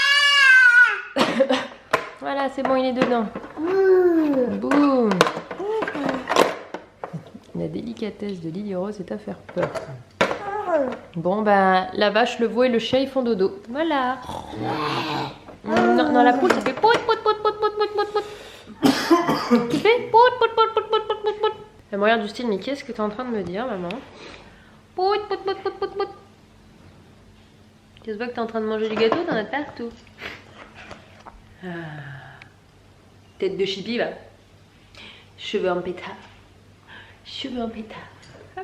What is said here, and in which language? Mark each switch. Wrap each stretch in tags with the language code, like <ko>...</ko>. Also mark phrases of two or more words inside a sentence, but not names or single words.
<fr>Voilà, c'est bon, il est dedans. Boum. La délicatesse de Lily Rose est à faire peur. Bon bah la vache, le veau et le chien ils font dodo. Voilà. Non, la poule ça fait pout pout pout pout pout pout pout pout. Tu fais pout pout pout pout pout pout pout. Elle me regarde du style mais qu'est-ce que tu es en train de me dire maman? Pout pout pout pout pout pout. Tu vois que tu es en train de manger du gâteau, t'en as partout. Tête de chipi va. Cheveux en pétard. Cheveux en pétard. Hop.</fr>